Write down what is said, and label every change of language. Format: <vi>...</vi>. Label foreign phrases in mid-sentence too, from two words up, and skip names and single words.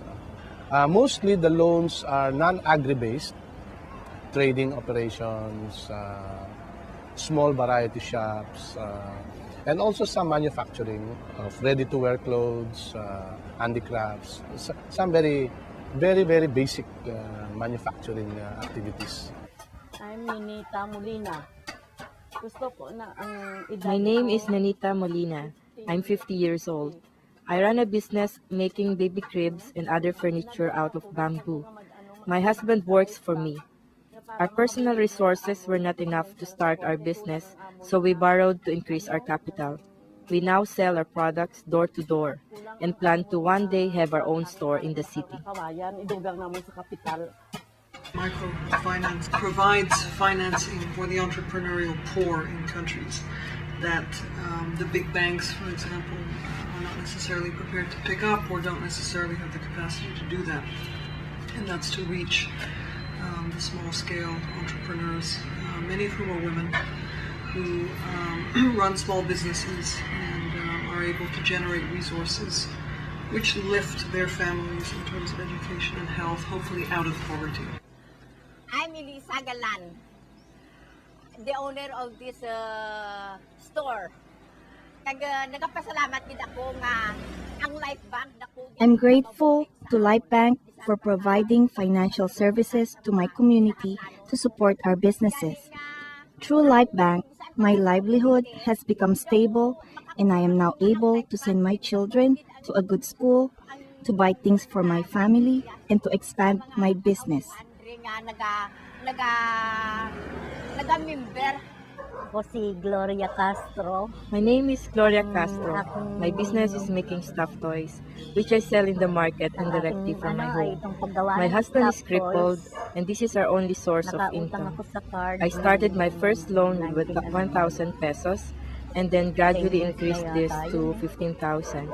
<en>Mostly the loans are non-agri-based, trading operations, small variety shops, and also some manufacturing of ready-to-wear clothes, handicrafts, some very basic manufacturing activities.</en> <hil>I'm Ninita Molina. Gusto ko na ang</hil> <en>My name is Nanita Molina. I'm 50 years old. I run a business making baby cribs and other furniture out of bamboo. My husband works for me. Our personal resources were not enough to start our business, so we borrowed to increase our capital. We now sell our products door to door and plan to one day have our own store in the city.</en> <hil>kawayan, idugang naman sa kapital.</hil> <en>Microfinance provides financing for the entrepreneurial poor in countries that the big banks, for example, are not necessarily prepared to pick up or don't necessarily have the capacity to do that. And that's to reach the small-scale entrepreneurs, many of whom are women, who run small businesses and are able to generate resources which lift their families in terms of education and health, hopefully out of poverty. I'm Elisa Galan, the owner of this store.</en> <hil>Nagapasalamat din ako nga ang Life Bank dako.</hil> <en>I'm grateful to Life Bank for providing financial services to my community to support our businesses. Through Life Bank, my livelihood has become stable and I am now able to send my children to a good school, to buy things for my family, and to expand my business.</en> <hil>Naga-member. Ako si Gloria Castro.</hil> <en>My name is Gloria Castro. My business is making stuffed toys, which I sell in the market and directly from my home. My husband is crippled, and this is our only source of income. I started my first loan with 1,000 pesos, and then gradually increased this to 15,000.</en>